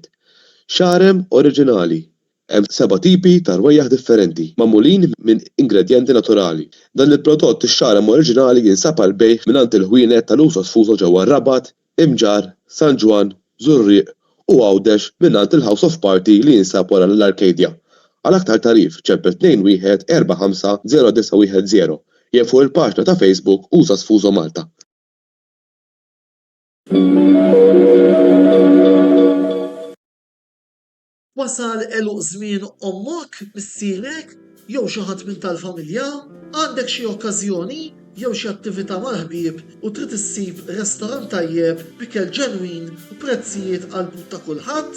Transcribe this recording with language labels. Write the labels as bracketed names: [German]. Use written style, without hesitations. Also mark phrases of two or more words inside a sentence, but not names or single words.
[Maltese] Xarem oriġinali. Hemm 7 tipi ta' rwejjaħ differenti magħmulin minn ingredjenti naturali. Dan il-prodott ix-xarem oriġinali jinsab għal bejgħ mingħand il-ħwienet tal-Usos Fuso ġewwa Rabat, Imġar, San Ġwan, Żurrieq u Għawdex mingħand il-House of Party li jinsab wara l-Arcadia. Għal aktar tarif ċempel 21 45 0910 jew fuq il-paġna ta' Facebook Usos Fuso Malta. Wasal eluq żmien ommok missierek jew xi ħadd minn tal-familja, għandek xi okkażjoni jew xi attività mal-ħbieb u trid issib restorant tajjeb b'ikel ġenwin u prezzijiet qalbu ta' kulħadd.